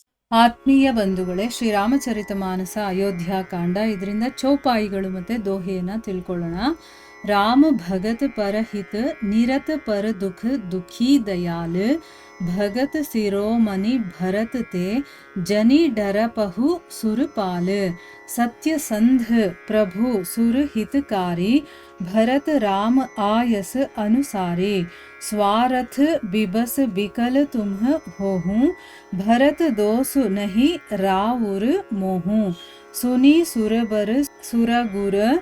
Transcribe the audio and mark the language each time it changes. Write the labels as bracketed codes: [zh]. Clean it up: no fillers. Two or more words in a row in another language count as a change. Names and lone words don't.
[kn] ಆತ್ಮೀಯ ಬಂಧುಗಳೇ, ಶ್ರೀರಾಮಚರಿತ ಮಾನಸ ಅಯೋಧ್ಯಾಕಾಂಡ, ಇದರಿಂದ ಚೌಪಾಯಿಗಳು ಮತ್ತು ದೋಹೆಯನ್ನು ತಿಳ್ಕೊಳ್ಳೋಣ. [awa] राम भगत परहित निरत पर दुःख दुःखी दयाल भगत सिरोमनि भरत ते जनी डरपहु सुरपाल सत्य संध प्रभु सुर हितकारी भरत राम आयस अनुसारे स्वारथ बिबस बिकल तुम होहूं भरत दोष नहीं राउर मोहूं सुनी सुरबर सुरगुर